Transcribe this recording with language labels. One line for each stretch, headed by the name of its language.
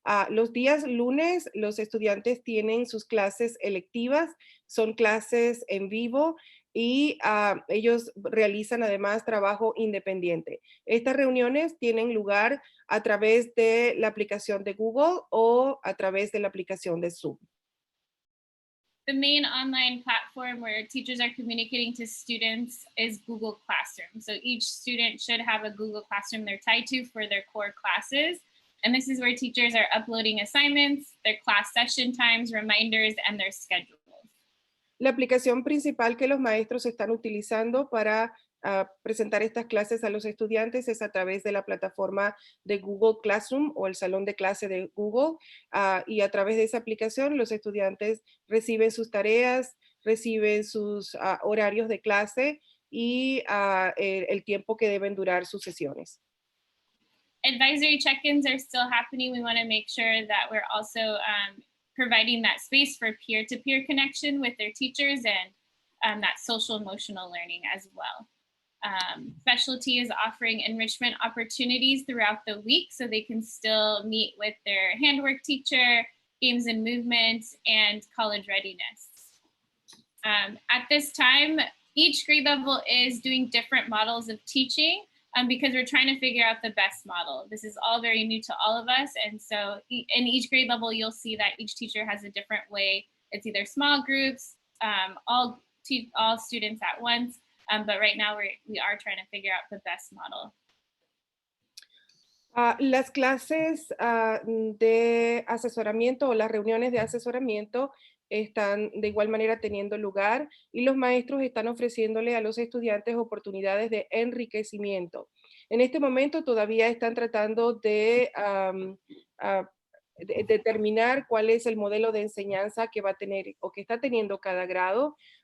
Spanish: Los días lunes, los estudiantes tienen sus clases electivas, son clases en vivo y ellos realizan además trabajo independiente. Estas reuniones tienen lugar a través de la aplicación de Google o a través de la aplicación de Zoom.
English: The main online platform where teachers are communicating to students is Google Classroom. So each student should have a Google Classroom they're tied to for their core classes. And this is where teachers are uploading assignments, their class session times, reminders, and their schedules.
Spanish: La aplicación principal que los maestros están utilizando para presentar estas clases a los estudiantes es a través de la plataforma de Google Classroom o el salón de clase de Google, y a través de esa aplicación los estudiantes reciben sus tareas, reciben sus horarios de clase y el tiempo que deben durar sus sesiones.
English: Advisory check-ins are still happening. We want to make sure that we're also providing that space for peer-to-peer connection with their teachers and that social emotional learning as well. Specialty is offering enrichment opportunities throughout the week so they can still meet with their handwork teacher, games and movement, and college readiness. At this time, each grade level is doing different models of teaching because we're trying to figure out the best model. This is all very new to all of us. And so in each grade level, you'll see that each teacher has a different way. It's either small groups, all students at once. But right now we are trying to figure out the best model.
Spanish: Las clases de asesoramiento o las reuniones de asesoramiento están de igual manera teniendo lugar y los maestros están ofreciéndole a los estudiantes oportunidades de enriquecimiento. En este momento todavía están tratando de determinar cuál es el modelo de enseñanza que va a tener o que está teniendo cada grado.